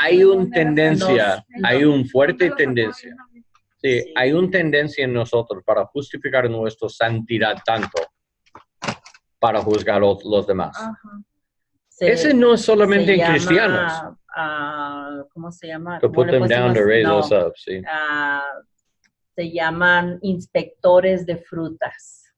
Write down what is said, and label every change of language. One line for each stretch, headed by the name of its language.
Spanish: Hay una tendencia, hay una fuerte tendencia. Sí, hay una tendencia en nosotros para justificar nuestra santidad tanto para juzgar a los demás. Ese no es solamente en cristianos. ¿Cómo se llama?
English: To put them down, to raise us up,
Spanish: sí. Se llaman inspectores de frutas.